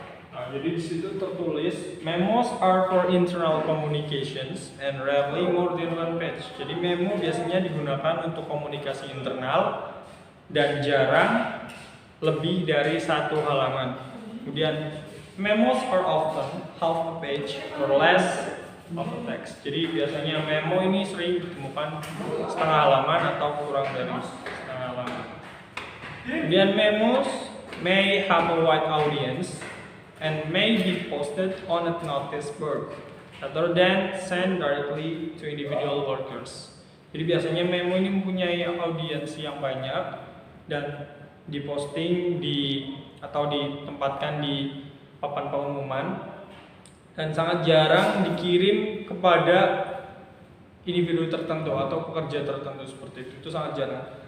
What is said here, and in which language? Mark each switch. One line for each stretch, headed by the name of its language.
Indonesian: Nah, jadi di situ tertulis
English: memos are for internal communications and rarely more than one page.
Indonesian: Jadi memo biasanya digunakan untuk komunikasi internal dan jarang lebih dari satu halaman. Kemudian
English: memos are often half a page or less of a text.
Indonesian: Jadi biasanya memo ini sering ditemukan setengah halaman atau kurang dari setengah halaman. Kemudian
English: memos may have a wide audience and may be posted on a notice board rather than sent directly to individual workers.
Indonesian: Jadi biasanya memo ini mempunyai audiens yang banyak dan diposting atau ditempatkan di papan pengumuman dan sangat jarang dikirim kepada individu tertentu atau pekerja tertentu seperti itu. Itu sangat jarang.